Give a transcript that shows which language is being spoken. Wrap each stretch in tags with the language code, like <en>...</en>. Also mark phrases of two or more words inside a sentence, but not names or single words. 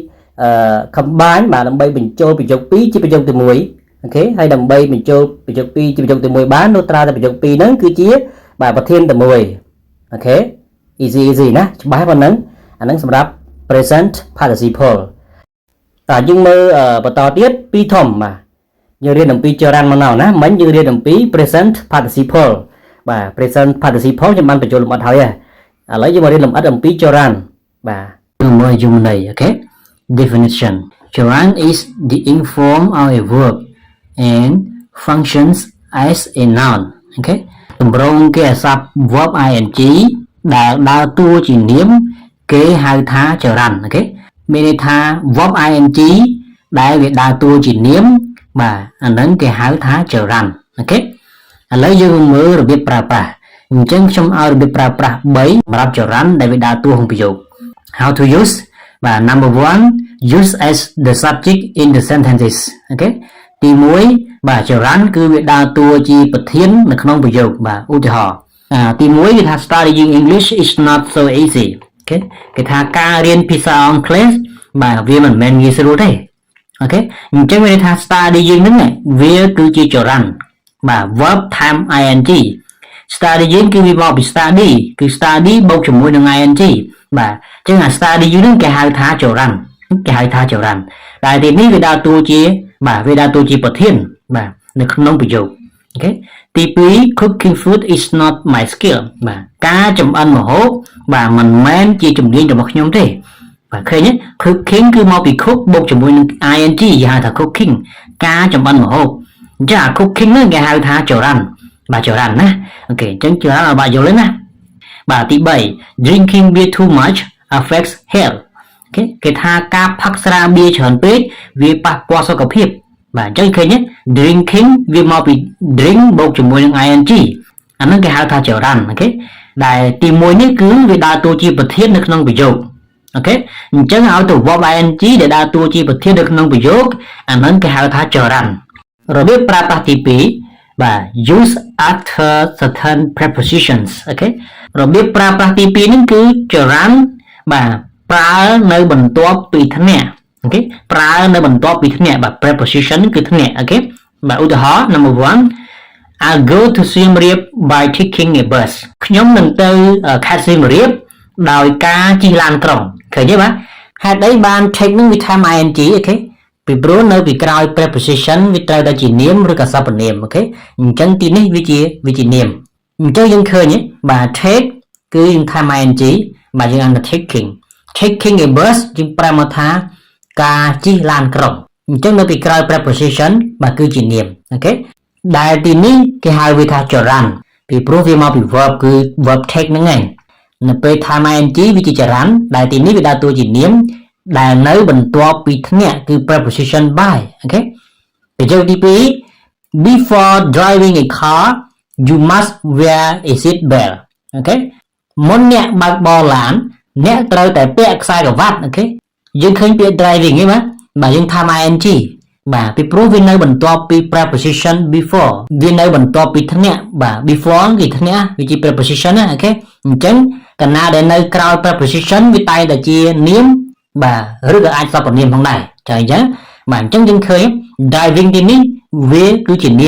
<km>combine បាទដើម្បីបញ្ចូលប្រយោគ2ជាប្រយោគតែមួយអូខេហើយដើម្បីបញ្ចូលប្រយោគ2ជាប្រយោគតែមួយបាននោះត្រាតែប្រយោគ2ហ្នឹងគឺជាបាទប្រធានតែមួយអូខេ easy ណាច្បាស់ប៉ុណ្ណឹងអាហ្នឹងសម្រាប់</km> <en>present participle</en> <km>តើយើងមើលបន្តទៀតពីធំបាទយើងរៀនអំពីចរន្តមកណាមិញយើងរៀនអំពី</km> <en>present participle</en> <km>បាទ</km> <en>present participle</en> <km>ខ្ញុំបានបញ្ចូលលម្អិតហើយឥ ឡូវយើងមករៀនលម្អិតអំពីចរន្តបាទមើលយមន័យអូខេ definition</km> <en>Gerund is the ing form of a verb and functions as a noun</en> <km>អូខេតម្រងគេអាស ព្ទ</km> <en>verb ing</en> <km>ដែលដើរតួជានាមគេហៅថា gerund អូខេមានន័យថា verb ing ដែលវាដើរតួជានាមបាទអាហ្នឹងគេហៅថា gerund អូខេឥឡូវយើងមើលរបៀបប្រើប្រាស់អញ្ចឹងខ្ញុំឲ្យរបៀបប្រើប្រាស់3សម្រាប់ gerund ដែលវាដើរតួក្នុងប្រយោគ</km> <en>how to use</en> <km>បាទ number</km> <en>1 use as the subject in the sentences</en> <km>អូខេទី1បាទ gerund គឺវាដើរតួជាប្រធាន នៅក្នុងប្រយោគបាទឧទាហរណ៍ទី1គេថា</km> <en>studying English is not so easy</en> <km>អូខេគេថាការរៀនភាសាអង់គ្លេសបាទវាមិនមែនងាយស្រួលទេអូខេអញ្ចឹងមានន័យថា studying ហ្នឹងវាគឺជា gerund បាទ</km> <en>verb time ing</en> <km>studying គឺវាមកពី study គឺ study បូកជាមួយនឹង ing បាទអញ្ចឹងអា study ហ្នឹងគេហៅថា gerund គេហៅថា gerund តែទីនេះវាដើរតួជាបាទវាដើរតួជាប្រធានបាទនៅក្នុងប្រយោគអូខេទី2</km> <en>cooking food is not my skill</en> <km>បាទការចម្អិនម្ហូបបាទមិនមែនជាជំនាញរបស់ខ្ញុំទេបាទឃើញទេ cooking គឺមកពី cook បូកជាមួយនឹង ing គេហៅថា cooking ការចម្អិនម្ហូបអញ្ចឹងអា cooking ហ្នឹងគេហៅថា gerund បាទ gerund ណាអូខេអញ្ចឹង gerund ឲ្យបាទយល់ទេណាបាទទី3</km> <en>drinking beer too much affects health</en> <km>អូខេ គេថាការផឹកស្រាបៀរច្រើនពេកវាប៉ះពាល់សុខភាពបាទអញ្ចឹងឃើញទេ drinking វាមកពី drink បូកជាមួយនឹង ing អា ហ្នឹងគេហៅថា gerund អូខេដែលទី1នេះគឺវាដើរតួជាប្រធាននៅក្នុងប្រយោគអូខេអញ្ចឹងឲ្យទៅ verb ing ដែលដើរតួជាប្រធាននៅក្នុងប្រយោគអាហ្នឹងគេហៅថា gerund របៀបប្រើប្រាស់ទី2បាទ</km> <en>use after certain prepositions</en> <km>អូខេរបៀបប្រើប្រាស់ទី2ហ្នឹងគឺ gerund បាទប្រើនៅបន្ទាប់ពីធ្នាក់អូខេប្រើនៅបន្ទាប់ពីធ្នាក់បាទ preposition គឺធ្នាក់អូខេបាទឧទាហរណ៍ number</km> <en>1 I'll go to Siem Reap by taking a bus</en> <km>ខ្ញុំនឹងទៅខេត្តសៀមរាបដោយការជិះឡានក្រុងឃើញទេបាទហេតុអីបាន take នឹងវាថា ing អូខេពីព្រោះនៅពីក្រោយ preposition វាត្រូវតែជានាមឬក៏សព្វនាមអូខេអញ្ចឹងទីនេះវាជានាមអញ្ចឹងយើងឃើញទេបាទ take គឺយើងថា ing បាទយើងអានថា</km> <en>taking a bus</en> <km>យើងប្រើមកថាការជិះឡានក្រុងអញ្ចឹងនៅពីក្រោយ preposition បាទគឺជានាមអូខេដែលទីនេះគេហៅវាថា gerund ពីព្រោះវាមកពី verb គឺ</km> <en>verb take</en> <km>ហ្នឹងឯងនៅពេលថា ing វាជា gerund ដែលទីនេះវាដើរតួជានាមដែលនៅបន្ទាប់ពីធ្នាក់គឺ preposition by អូខេប្រយោគទី2 before driving a</km> <en>car you must wear a seat belt</en> <km>អូខេមុនអ្នកបើកបរឡានអ្នកត្រូវតែពាក់ខ្សែក្រវ៉ាត់អូខេយើងឃើញពាក្យ driving ទេបាទយើងថា ing បាទពីព្រោះវានៅបន្ទាប់ពី</km> <en>preposition before</en> <km>វានៅបន្ទាប់ពីធ្នាក់បាទ before គឺធ្នាក់វា ជា preposition ណាអូខេអញ្ចឹងកាលណាដែលនៅក្រោយ preposition វាតែងតែជានាមបាទឬក៏អាចសព្វនាមផងដែរចាអញ្ចឹងបាទអញ្ចឹងយើងឃើញ driving ទីនេះវាគឺជានា</km>